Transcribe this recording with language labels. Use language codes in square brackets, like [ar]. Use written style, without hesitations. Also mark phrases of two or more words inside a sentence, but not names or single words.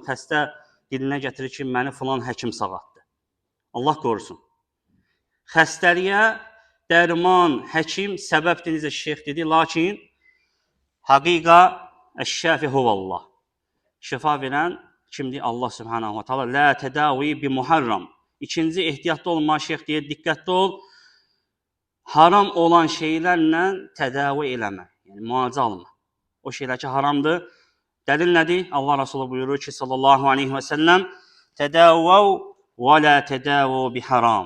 [az] Xəstə dilinə gətirir ki, məni filan həkim sağatdı. Allah qorusun. Xəstəliyə dərman, həkim səbəbdir, necə şeyx dedi, [ar] لكن حقيقة الشافي هو الله. [az] Şəfa verən kimdir? [ar] الله سبحانه وتعالى. لا تداوي بمحرم. [az] İkinci ehtiyatlı olma, şeyx deyir, diqqətli ol. Haram olan şeylərlə tədavi eləmə. Yəni, müalicə alma. O şeylər ki, haramdır. Dəlil nədir? Allah Rasulü buyurur ki, [ar] صلى الله عليه وسلم, تداووا ولا تداووا بحرام.